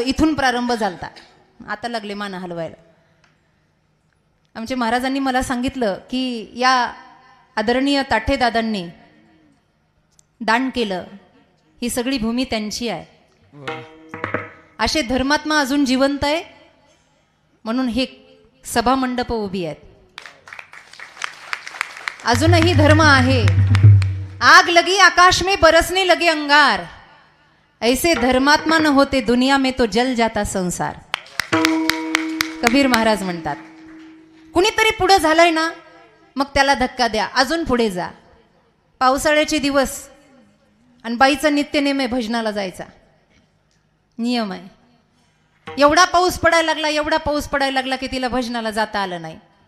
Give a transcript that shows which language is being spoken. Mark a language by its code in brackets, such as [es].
[mr] इथून प्रारंभ झालता, आता लागले मान हलवायला. आमच्या महाराजांनी मला सांगितलं की या आदरणीय ताठे दादांनी दान केलं, ही सगळी भूमी त्यांची आहे. असे धर्मात्मा अजून जिवंत आहे म्हणून हे सभा मंडप उभी आहेत. अजूनही धर्म आहे. [hi] आग लगी आकाश में बरसने लगे अंगार, ऐसे धर्मात्मा न होते दुनिया में तो जल जाता संसार. [mr] कबीर महाराज म्हणतात. कुणीतरी पुढे झालंय ना, मग त्याला धक्का द्या, अजून पुढे जा. पावसाळ्याचे दिवस आणि बाईचा नित्यनेम आहे भजनाला जायचा, नियम आहे. एवढा पाऊस पडायला लागला, एवढा पाऊस पडायला लागला की तिला भजनाला जाता आलं नाही.